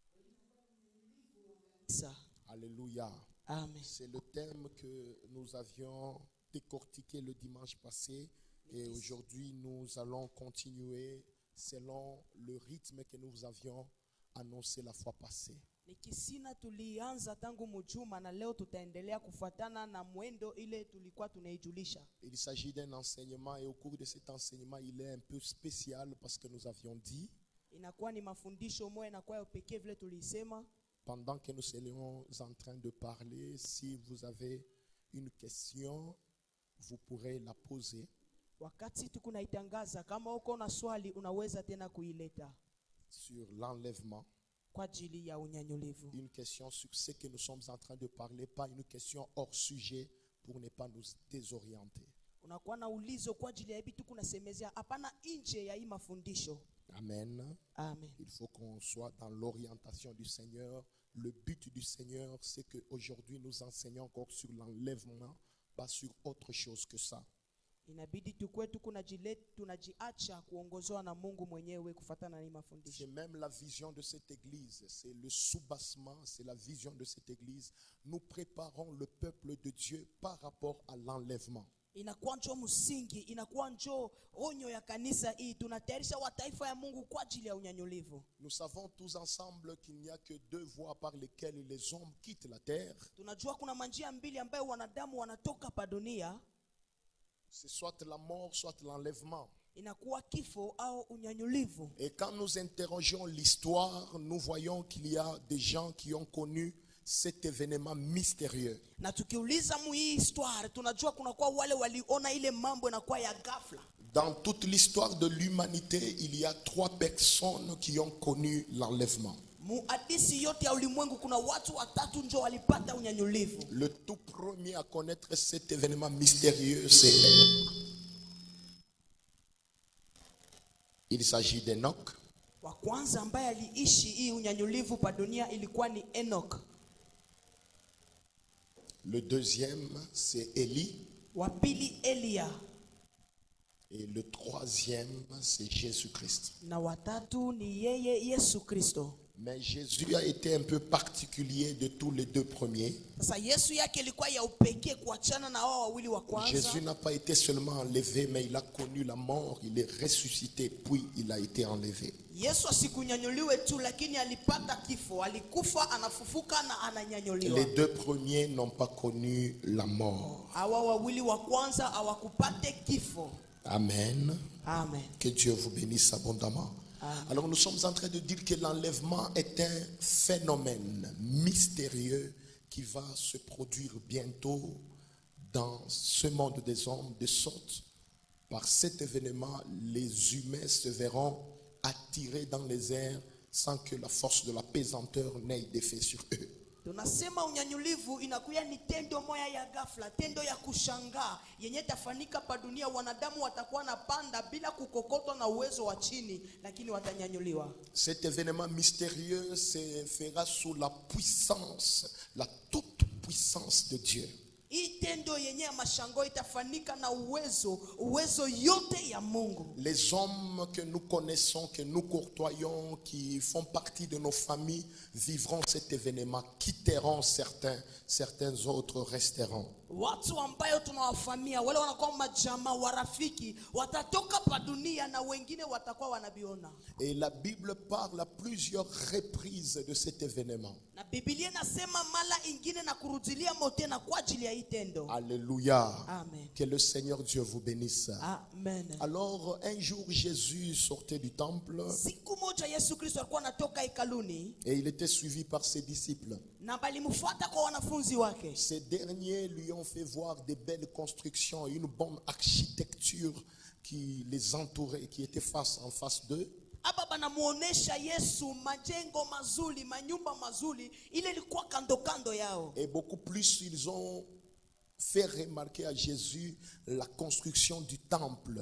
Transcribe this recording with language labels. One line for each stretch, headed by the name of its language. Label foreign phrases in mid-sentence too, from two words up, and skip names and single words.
French: Ça. Alléluia. Amen. C'est le thème que nous avions décortiqué le dimanche passé et aujourd'hui nous allons continuer selon le rythme que nous avions annoncé la fois passée.
Swahili: Nikisina tulianza tangu mjuma na leo tutaendelea kufuatana na mwendo ile tulikuwa tunaijulisha.
French: Il s'agit d'un enseignement et au cours de cet enseignement il est un peu spécial parce que nous avions dit
Swahili: inakuwa ni mafundisho moja inakuwa ya pekee vile tulisema.
French: Pendant que nous serions en train de parler, si vous avez une question, vous pourrez la poser.
Swahili: Wakati tukunaitangaza kama uko na swali unaweza tena kuileta.
French: Sur l'enlèvement.
Swahili: Kwa ajili ya unyanyulivu.
French: Une question sur ce que nous sommes en train de parler, pas une question hors sujet pour ne pas nous désorienter.
Swahili: Unakuwa na ulizo kwa ajili ya hivi tukunasemezea hapana nje ya hii mafundisho.
French: Amen. Amen. Il faut qu'on soit dans l'orientation du Seigneur. Le but du Seigneur, c'est qu'aujourd'hui nous enseignons encore sur l'enlèvement, pas sur autre chose que ça.
Swahili: Inabidi tukue tunajiacha kuongozwa na Mungu mwenyewe kufuatana na hii mafundisho.
French: C'est même la vision de cette église, c'est le soubassement, c'est la vision de cette église. Nous préparons le peuple de Dieu par rapport à l'enlèvement.
Swahili: Inakuwa njo msingi, inakuwa njo onyo ya kanisa hii, tunatayarisha wataifa ya Mungu kwa ajili ya unyanyulivu.
French: Nous savons tous ensemble qu'il n'y a que deux voies par lesquelles les hommes quittent la terre.
Swahili: Tunajua kuna manjia mbili ambayo wanadamu wanatoka pa dunia.
French: C'est soit la mort, soit l'enlèvement.
Swahili: Inakuwa kifo au unyanyulivu.
French: Et quand nous interrogeons l'histoire, nous voyons qu'il y a des gens qui ont connu cet événement mystérieux.
Swahili: Na tukiuliza mu hii histoire, tunajua kuna kwa wale waliona ile mambo inakuwa ya ghafla.
French: Dans toute l'histoire de l'humanité, il y a 3 personnes qui ont connu l'enlèvement.
Swahili: Mu hadisi yote ya ulimwengu kuna watu watatu ndio walipata unyanyulivu.
French: Le tout premier à connaître cet événement mystérieux, c'est elle. Il s'agit d'Enoch.
Swahili: Wa kwanza ambaye aliishi hii unyanyulivu pa dunia ilikuwa ni Enoch.
French: Le deuxième, c'est Élie.
Swahili: Wa pili Elia.
French: Et le troisième, c'est Jésus-Christ.
Swahili: na watatu ni yeye Yesu Kristo.
French: Mais Jésus a été un peu particulier de tous les deux premiers.
Swahili: Sasa Yesu yake ilikuwa ya upekee kuachana na wao wawili wa kwanza.
French: Jésus n'a pas été seulement enlevé, mais il a connu la mort, il est ressuscité, puis il a été enlevé.
Swahili: Yesu asikunyanyuliwe tu, lakini alipata kifo, alikufa, anafufuka na ananyanyuliwa.
French: Les deux premiers n'ont pas connu la mort.
Swahili: Hawa wawili wa kwanza hawakupate kifo.
French: Amen. Amen. Que Dieu vous bénisse abondamment. Amen. Alors nous sommes en train de dire que l'enlèvement est un phénomène mystérieux qui va se produire bientôt dans ce monde des hommes, de sorte par cet événement, les humains se verront attirés dans les airs sans que la force de la pesanteur n'ait d'effet sur eux.
Swahili: Tunasema unyanyulivu inakuya ni tendo moya ya ghafla, tendo ya kushangaa yenye tafanika pa dunia. Wanadamu watakuwa na panda bila kukokotwa na uwezo wa chini, lakini watanyanyuliwa.
French: Cet événement mystérieux se fera sous la puissance, la toute puissance de Dieu.
Swahili: Hii tendo yenye ya mashango itafanika na uwezo yote ya Mungu.
French: Les hommes que nous connaissons, que nous courtoyons, qui font partie de nos familles, vivront cet événement, quitteront certains autres resteront.
Swahili: Watu ambayo tunawafamia, wale wanakuwa majamaa, warafiki, watatoka pa dunia na wengine watakuwa wanabiona.
French: Et la Bible parle à plusieurs reprises de cet événement.
Swahili: Na Biblia inasema mala ingine na kurudilia motena kwa ajili ya hii tendo.
French: Alléluia. Amen. Que le Seigneur Dieu vous bénisse. Amen. Alors un jour Jésus sortait du temple
Swahili: Siku moja Yesu Kristo alikuwa anatoka hekaluni
French: et il était suivi par ses disciples.
Swahili: na balimfuata kwa wanafunzi wake.
French: Ces derniers lui ont fait voir des belles constructions, une bonne architecture qui les entourait, qui était face en face d'eux.
Swahili: Hapa banamuonesha Yesu majengo mazuri, manyumba mazuri, ile ilikuwa kando kando yao.
French: Et beaucoup plus, ils ont fait remarquer à Jésus la construction du temple.